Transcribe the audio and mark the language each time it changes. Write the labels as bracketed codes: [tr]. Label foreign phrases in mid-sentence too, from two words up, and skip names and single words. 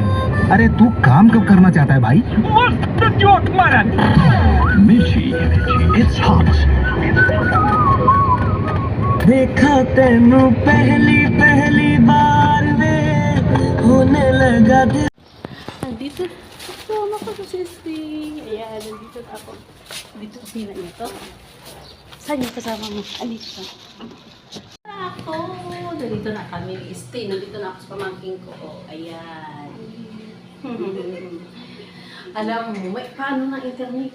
[hi] अरे तू काम कब करना चाहता है भाई? मस्त जोक मारा। मिर्ची, [en] it's hot. [hi] देखा तेनू पहली बार में होने लगा दिल। [tl] Nandito. Kasama ko sa sisi. Ayan, nandito na ako. Dito sila nito. Saan yung kasama mo? Andito. Ako. Nandito na kami. Stay. Nandito na ako sa pamangking ko. Oh, ayan. Alam mo, may paano ng internet?